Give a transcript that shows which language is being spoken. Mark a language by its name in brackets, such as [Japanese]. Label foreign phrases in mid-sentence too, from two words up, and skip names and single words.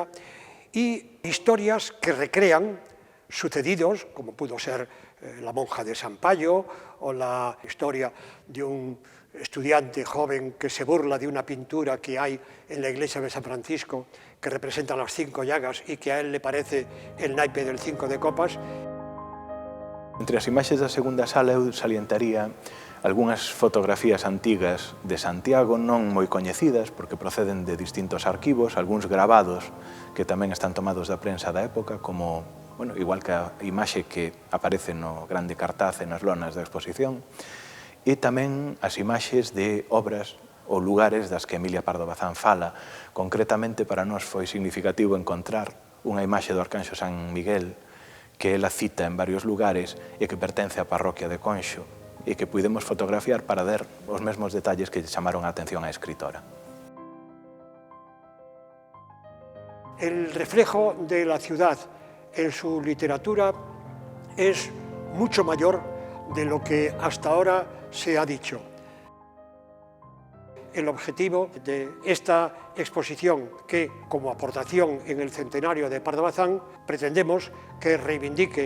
[Spanish] Y historias que recrean sucedidos, como pudo ser La monja de San Payo o la historia de un estudiante joven que se burla de una pintura que hay en la iglesia de San Francisco que representa las 5 llagas y que a él le parece el naipe del 5 de copas. [Galician] Entre as imaxes da segunda sala eu salientaría algunhas fotografías antigas de Santiago non moi coñecidas porque proceden de distintos arquivos, algúns gravados que tamén están tomados da prensa da época, como, bueno, igual que a imaxe que aparece no grande cartaz e nas lonas da exposición, e tamén as imaxes de obras ou lugares das que Emilia Pardo Bazán fala. Concretamente, para nós foi significativo encontrar unha imaxe do Arcanxo San Miguel que ela cita en varios lugares e que pertence á parroquia de Conxo e que pudemos fotografiar para ver os mesmos detalles que chamaron a atención á escritora. [Spanish] El reflejo de la ciudad en su literatura es mucho mayor de lo que hasta ahora se ha dicho. El objetivo de esta exposición, que como aportación en el centenario de Pardo Bazán, pretendemos que reivindique